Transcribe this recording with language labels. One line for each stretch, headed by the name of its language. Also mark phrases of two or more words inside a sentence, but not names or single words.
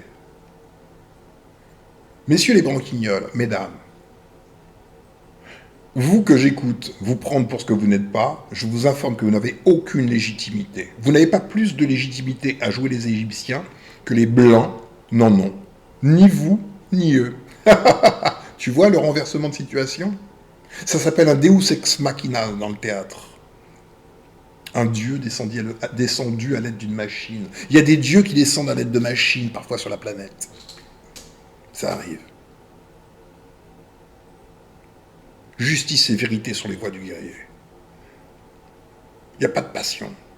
French: Messieurs les branquignoles, mesdames, vous que j'écoute, vous prendre pour ce que vous n'êtes pas, je vous informe que vous n'avez aucune légitimité. Vous n'avez pas plus de légitimité à jouer les Égyptiens que les Blancs n'en ont. Ni vous, ni eux. Tu vois le renversement de situation ? Ça s'appelle un
Latin: Deus ex machina
French: dans le théâtre. Un dieu descendu à l'aide d'une machine. Il y a des dieux qui descendent à l'aide de machines parfois sur la planète. Ça arrive. Justice et vérité sont les voies du guerrier. Il n'y a pas de passion.